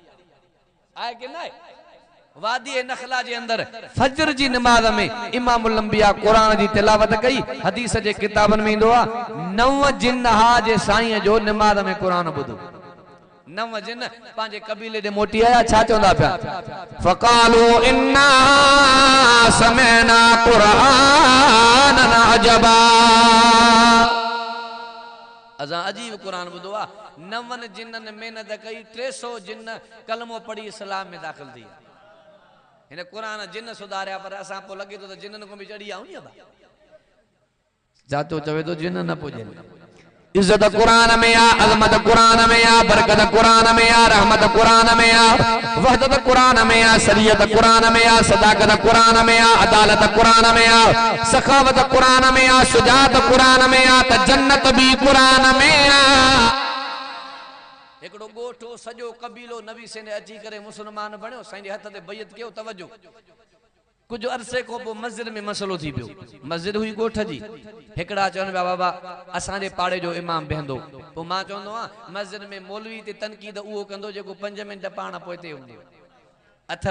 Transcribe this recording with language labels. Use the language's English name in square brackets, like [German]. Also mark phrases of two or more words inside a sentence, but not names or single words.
[Sindhi] आहे कि न आहे? वादी नखला जे अंदर फजर जी नमाज में इमामुल अंबिया कुरान जी तिलावत कई। हदीस जे किताबनि में ईंदो आ, 9 जिन हा जे साईं जो नमाज में कुरान ॿुधो। 9 जिन पंहिंजे कबीले ॾे मोटी आया, छा चवंदा पिया? [Arabic] فقالوا إنا سمعنا قرآنا عجبا. [Sindhi] असां अजीब कुरान ॿुधो आ। 9 जिन्ननि महिनत कई, 300 जिन कलमो पढ़ी इस्लाम में दाख़िल थी। हिन कुरान जिन सुधारिया, पर असां पोइ लॻे थो त जिन्ननि को बि चढ़ी आऊं नी। जातो चवे तो जिन न पुॼे। इज्जत कुरान में आ, अज़मत कुरान में आ, बरकत कुरान में आ, रहमत कुरान में आ, वहदत कुरान में आ, शरीयत कुरान में आ, सदाकत कुरान में आ, अदालत कुरान में आ, सखावत कुरान में आ, शुजाअत कुरान में आ, त जन्नत भी कुरान में आ। हिकिड़ो ॻोठो सॼो कबीलो नबी से ने अची करे मुसलमान बणियो। साईं जे हथ ते बैत कयो। तवजो, कुछ अरसे को पोइ मस्जिद में मसलो थी पियो। मस्जिद हुई ॻोठ जी। हिकिड़ा चवनि पिया, बाबा असांजे पाड़े जो इमाम बेहंदो। पोइ मां चवंदो आहियां, मस्जिद में मौलवी ते तनक़ीद उहो कंदो जेको 5 मिंट पाण पोइते हूंदो अथव।